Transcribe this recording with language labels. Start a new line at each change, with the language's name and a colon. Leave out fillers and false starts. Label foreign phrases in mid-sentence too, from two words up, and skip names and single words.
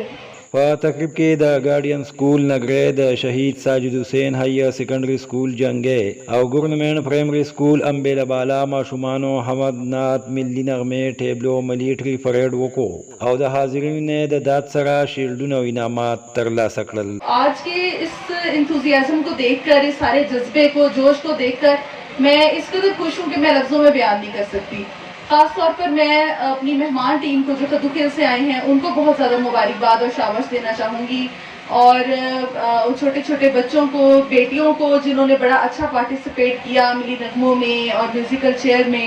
Pashto: په تقریب کې د ګارډین سکول نګرې د شهید ساجد حسین هایر سیکنډري سکول جنګې او ګورنمنټ پرایمري سکول امبیله بالا ماشومانو حمد نعت، ملي نغمې، ټیبلو،
English: military parade
Pashto: وکړو او د حاضرینو نه د داد سره شیلډونه او انعامات ترلاسه کړل.
Urdu: آج کے اس انتھوزیازم کو دیکھ کر، اس سارے جذبے کو، جوش کو دیکھ کر میں اس قدر خوش ہوں کہ میں لفظوں میں بیان نہیں کر سکتی. خاص طور پر میں اپنی مہمان ٹیم کو جو خدو خیل سے آئے ہیں ان کو بہت زیادہ مبارکباد اور شاباش دینا چاہوں گی، اور چھوٹے چھوٹے بچوں کو، بیٹیوں کو جنہوں نے بڑا اچھا پارٹیسپیٹ کیا ملی نغموں میں اور
English: musical chair
Urdu: میں.